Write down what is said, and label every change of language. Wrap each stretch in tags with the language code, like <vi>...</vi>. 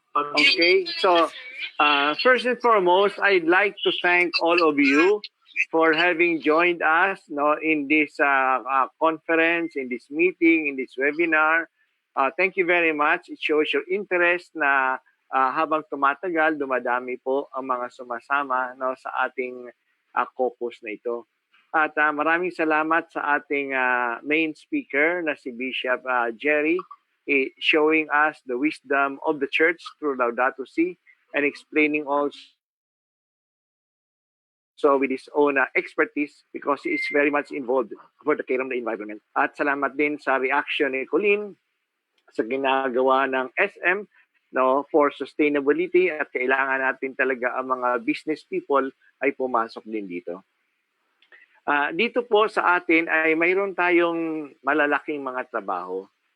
<en>Okay, so first and foremost, I'd like to thank all of you for having joined us in this conference, in this meeting, in this webinar. Thank you very much. It shows your interest</en> <tl>na habang tumatagal, dumadami po ang mga sumasama sa ating caucus na ito. At maraming salamat sa ating main speaker na si Bishop Gerry,</tl> <en>showing us the wisdom of the church through Laudato Si and explaining also with his own expertise because he is very much involved for the care of the environment.</en> <tl>At salamat din sa reaction ni Colleen sa ginagawa ng SM for sustainability at kailangan natin talaga ang mga business people ay pumasok din dito. Dito po sa atin ay mayroon tayong malalaking mga trabaho.</tl>